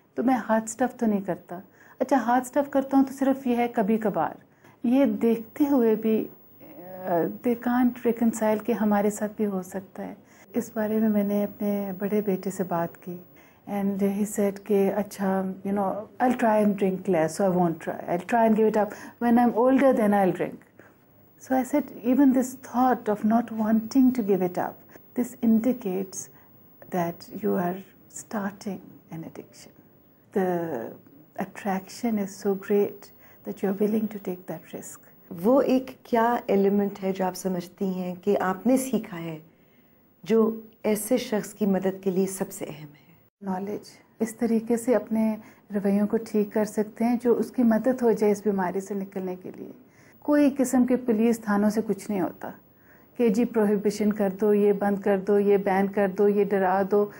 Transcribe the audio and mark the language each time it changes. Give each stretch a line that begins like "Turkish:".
Urdu: تو میں ہاتھ اسٹف تو نہیں کرتا. اچھا ہاتھ اسٹف کرتا ہوں تو صرف یہ ہے کبھی کبھار. یہ دیکھتے ہوئے بھی
English: they can't reconcile
Urdu: کہ ہمارے ساتھ بھی ہو سکتا ہے. اس بارے میں میں نے اپنے بڑے بیٹے سے بات کی
English: and he said
Urdu: کہ اچھا
English: You know I'll try and drink less, so I won't try. I'll try and give it up. When I'm older then I'll drink. So I said even this thought of not wanting to give it up, this indicates that you are starting an addiction. The attraction is so great that you're willing to take that risk.
Urdu: وہ ایک کیا element ہے جو آپ سمجھتی ہیں کہ آپ نے سیکھا ہے جو ایسے شخص کی مدد کے لیے سب سے اہم ہے؟
English: Knowledge.
Urdu: اس طریقے سے اپنے رویوں کو ٹھیک کر سکتے ہیں جو اس کی مدد ہو جائے اس بیماری سے نکلنے کے لیے. کوئی قسم کے پولیس تھانوں سے کچھ نہیں ہوتا کہ جی پروہیبیشن کر دو، یہ بند کر دو، یہ بین کر دو، یہ ڈرا دو.